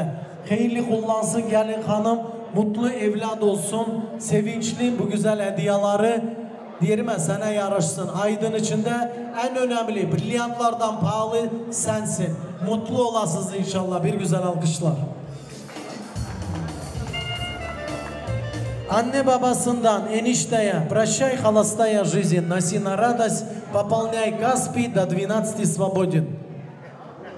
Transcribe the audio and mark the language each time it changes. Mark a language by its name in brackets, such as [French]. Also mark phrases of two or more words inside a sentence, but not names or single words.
[Turkish] Hayırlı kullansın gelin hanım, mutlu evlat olsun, sevinçli bu güzel hediyeleri diyelim sana yaraşsın. Aydın içinde en önemli brilyantlardan pahalı sensin. Mutlu olasınız inşallah. Bir güzel alkışlar. Anne babasından enişteye, [Russian] прощай, холостая жизнь, носи на радость, пополняй Каспий, до 12 свободен.